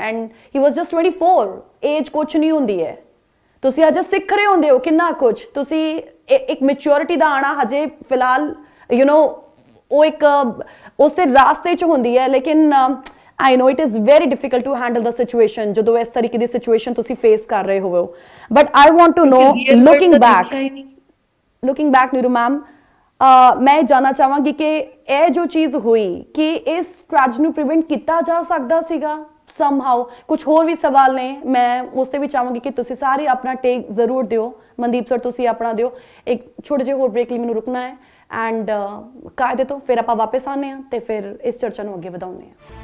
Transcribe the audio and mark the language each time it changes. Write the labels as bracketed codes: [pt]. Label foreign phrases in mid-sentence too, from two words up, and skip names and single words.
[en] and he was just [pa] 24 ਏਜ ਕੁਛ ਨਹੀਂ ਹੁੰਦੀ ਹੈ, ਤੁਸੀਂ ਅਜੇ ਸਿੱਖ ਰਹੇ ਹੁੰਦੇ ਹੋ ਕਿੰਨਾ ਕੁਝ, ਤੁਸੀਂ ਇੱਕ ਮੈਚਿਓਰਿਟੀ ਦਾ ਆਣਾ ਹਜੇ ਫਿਲਹਾਲ ਉਹ ਇੱਕ ਉਸੇ ਰਾਸਤੇ 'ਚ ਹੁੰਦੀ ਹੈ। ਲੇਕਿਨ [en] I know it is very difficult to handle the situation [pa] ਜਦੋਂ ਇਸ ਤਰੀਕੇ ਦੀ ਸਿਚੁਏਸ਼ਨ ਤੁਸੀਂ ਫੇਸ ਕਰ ਰਹੇ ਹੋਵੋ। [en] But I want to know looking back [pa] ਨੀਰੂ ਮੈਮ ਮੈਂ ਜਾਨਣਾ ਚਾਹਾਂਗੀ ਕਿ ਇਹ ਜੋ ਚੀਜ਼ ਹੋਈ ਕਿ ਇਸ ਟ੍ਰੈਜਡੀ ਨੂੰ ਪ੍ਰੀਵੈਂਟ ਕੀਤਾ ਜਾ ਸਕਦਾ ਸੀਗਾ somehow। ਕੁਝ ਹੋਰ ਵੀ ਸਵਾਲ ਨੇ, ਮੈਂ ਉਸ ਤੇ ਵੀ ਚਾਹਾਂਗੀ ਕਿ ਤੁਸੀਂ ਸਾਰੇ ਆਪਣਾ ਟੇਕ ਜ਼ਰੂਰ ਦਿਓ। ਮਨਦੀਪ ਸਰ ਤੁਸੀਂ ਆਪਣਾ ਦਿਓ। ਇੱਕ ਛੋਟੇ ਜਿਹੇ ਹੋਰ ਬ੍ਰੇਕ ਲਈ ਮੈਨੂੰ ਰੁਕਣਾ ਹੈ ਐਂਡ ਕਾਇਦੇ ਤੋਂ ਫਿਰ ਆਪਾਂ ਵਾਪਸ ਆਉਂਦੇ ਹਾਂ ਤੇ ਫਿਰ ਇਸ ਚਰਚਾ ਨੂੰ ਅੱਗੇ ਵਧਾਉਂਦੇ ਹਾਂ।